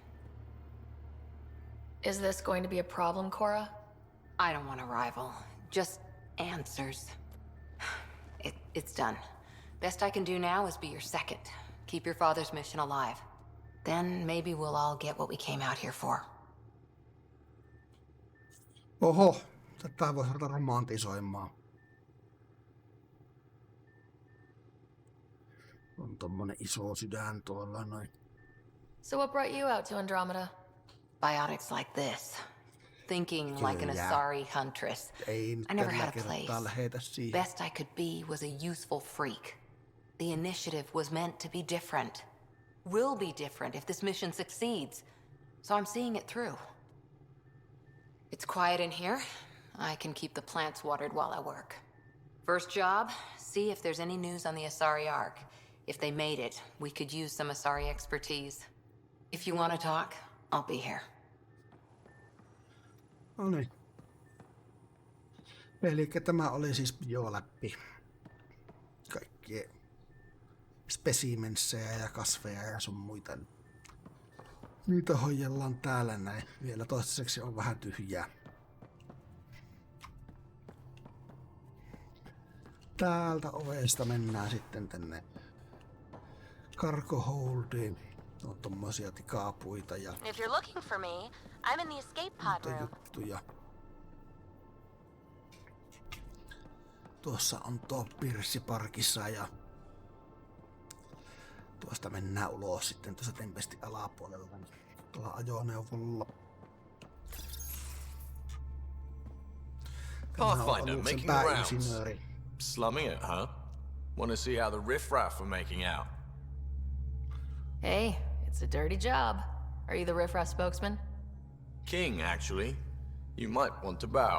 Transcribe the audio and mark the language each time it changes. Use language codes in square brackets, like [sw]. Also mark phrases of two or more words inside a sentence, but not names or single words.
[en] Is this going to be a problem, Cora? I don't want a rival. Just answers. It's done. Best I can do now is be your second. Keep your father's mission alive. Then maybe we'll all get what we came out here for. [fi] Oho, tätä voisi ruveta romantisoimaan. On tommonen iso sydän tuolla noin. [en] So what brought you out to Andromeda? Biotics like this. Thinking like an Asari huntress. I never had a place. Best I could be was a useful freak. The initiative was meant to be different. Will be different if this mission succeeds. So I'm seeing it through. It's quiet in here. I can keep the plants watered while I work. First job, see if there's any news on the Asari Ark. If they made it, we could use some Asari expertise. If you want to talk, I'll be here. [fi] No niin. Elikkä tämä oli siis läpi. Kaikkia spesimenssejä ja kasveja ja sun muita. Niitä hoidellaan täällä näin. Vielä toistaiseksi on vähän tyhjää. Täältä ovesta mennään sitten tänne cargo-holdiin. On tommosia tikaapuita ja [en] If you're looking for me, I'm in the escape pod room. [fi] juttuja. Tuossa on tuo pirssiparkissa ja tuosta mennään ulos sitten tuossa Tempestin alapuolella tuolla ajoneuvolla. [en] Pathfinder making rounds. Slumming it, huh? Want to see how the riffraff are making out? Hey, it's a dirty job. Are you the riffraff spokesman? King, actually. You might want to bow.